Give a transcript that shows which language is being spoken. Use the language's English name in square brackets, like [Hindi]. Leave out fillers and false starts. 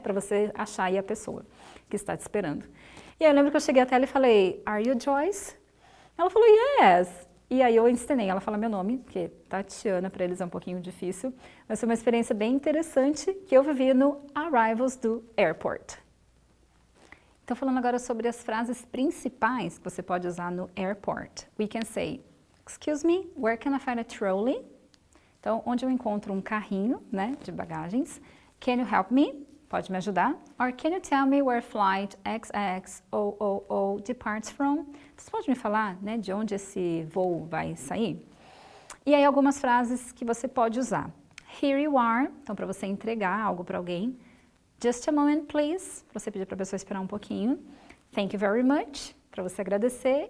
[Portuguese] Para você achar aí a pessoa que está te esperando. E aí eu lembro que eu cheguei até ela e falei, [English] Are you Joyce? [Portuguese] Ela falou, Yes. E aí eu ensinei ela a falar meu nome, porque Tatiana para eles é um pouquinho difícil. Mas foi uma experiência bem interessante que eu vivi no Arrivals do Airport. Então falando agora sobre as frases principais que você pode usar no airport. [English] We can say, Excuse me, where can I find a trolley? [Portuguese] Então, onde eu encontro um carrinho, né, de bagagens. [English] Can you help me? [Portuguese] Pode me ajudar? [English] Or can you tell me where flight XXOOO departs from? [Portuguese] Você pode me falar, né, de onde esse voo vai sair? E aí algumas frases que você pode usar. [English] Here you are, [Portuguese] então para você entregar algo para alguém. [English] Just a moment, please, [Portuguese] para você pedir para a pessoa esperar um pouquinho. [English] Thank you very much, [Portuguese] para você agradecer.